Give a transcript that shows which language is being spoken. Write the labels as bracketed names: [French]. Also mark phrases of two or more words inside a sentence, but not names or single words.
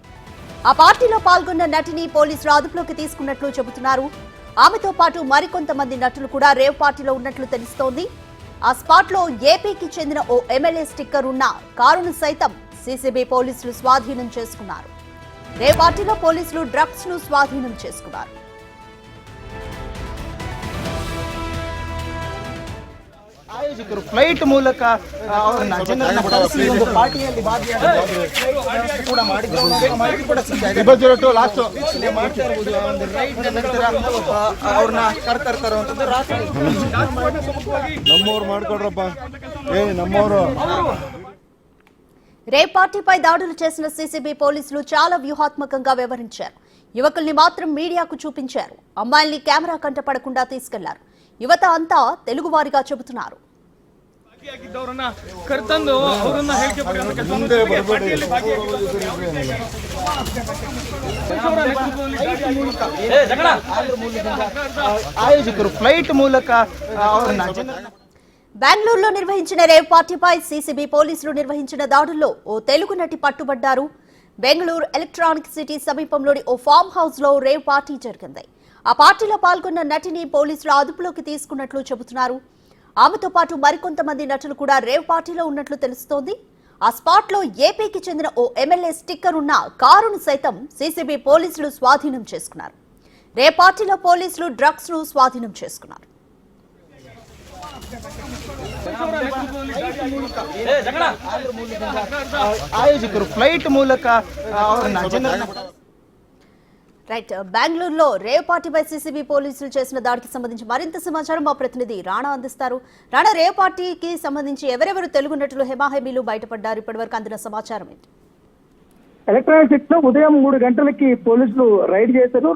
[Telugu] ఆ పార్టీలో పాల్గొన్న నటిని పోలీసులు అదుపులోకి తీసుకున్నట్లు చెబుతున్నారు. ఆమెతో పాటు మరికొంతమంది నటులు కూడా [English] rave partylo [Telugu] ఉన్నట్లు తెలుస్తోంది. ఆ స్పాట్ లో ఏపీకి చెందిన ఓ [English] MLA sticker [Telugu] ఉన్న కారును సైతం సీసీబీ పోలీసులు స్వాధీనం చేసుకున్నారు. [English] rave partylo [Telugu] పోలీసులు డ్రగ్స్ ను స్వాధీనం చేసుకున్నారు. [Kannada] ಆಯೋಜಕರು ಫ್ಲೈಟ್ ಮೂಲಕ ಅವರನ್ನ ಜನರನ್ನ ಕರೆಸಿ ಒಂದು ಪಾರ್ಟಿಯಲ್ಲಿ ಭಾಗಿಯಾಗಿ ಕೂಡ ಮಾಡಿದ್ರು. ಮಾಹಿತಿ ಕೂಡ ಸಿಗ್ತಾ ಇದೆ. ಮಾಡ್ತಾ ಇರ್ಬೋದು. ಒಂದು ರೈಡ್ ನಂತರ ಅವ್ರನ್ನ ಕರ್ತಾ ಇರುವಂತದ್ದು ರಾತ್ರಿ ನಮ್ಮವ್ರು ಮಾಡ್ಕೊಡ್ರಪ್ಪ ನಮ್ಮವರು. [English] rave partypai [Telugu] దాడులు చేసిన సీసీబీ పోలీసులు చాలా వ్యూహాత్మకంగా వ్యవహరించారు. యువకుల్ని మాత్రం మీడియాకు చూపించారు. అమ్మాయిల్ని కెమెరా కంటపడకుండా తీసుకెళ్లారు. యువత అంతా తెలుగువారిగా చెబుతున్నారు. [Kannada] ಆಯೋಜಕರು ಫ್ಲೈಟ್ ಮೂಲಕ ಅವರನ್ನ [Telugu] బెంగళూరులో నిర్వహించిన [English] rave partypai [Telugu] సీసీబీ పోలీసులు నిర్వహించిన దాడుల్లో ఓ తెలుగు నటి పట్టుబడ్డారు. బెంగళూరు ఎలక్ట్రానిక్ సిటీ సమీపంలోని ఓ [English] farm house [Telugu] లో [English] rave party [Telugu] జరిగింది. ఆ పార్టీలో పాల్గొన్న నటిని పోలీసులు అదుపులోకి తీసుకున్నట్లు చెబుతున్నారు. ఆమెతో పాటు మరికొంతమంది నటులు కూడా [English] rave partylo [Telugu] ఉన్నట్లు తెలుస్తోంది. ఆ స్పాట్ లో ఏపీకి చెందిన ఓ [English] MLA sticker [Telugu] ఉన్న కారును సైతం సీసీబీ పోలీసులు స్వాధీనం చేసుకున్నారు. [English] rave partylo [Telugu] పోలీసులు డ్రగ్స్ ను స్వాధీనం చేసుకున్నారు. [Kannada] ಆಯೋಜಕರು ಫ್ಲೈಟ್ ಮೂಲಕ ಅವರನ್ನ ಜನರನ್ನ [Telugu] రైట్, బెంగళూరులో [English] rave partypai [Telugu] సీసీబీ పోలీసులు చేసిన దాడికి సంబంధించి మరింత సమాచారం మా ప్రతినిధి రాణా అందిస్తారు. రాణా, [English] rave partyki [Telugu] సంబంధించి ఎవరెవరు తెలుగు నటులు హెమాహెమీలు బయటపడ్డారు? ఇప్పటివరకు అందిన సమాచారం ఏంటి? ఎలక్ట్రానిక్ సిటీ లో ఉదయం 3 గంటలకి పోలీసులు రైడ్ చేశారు.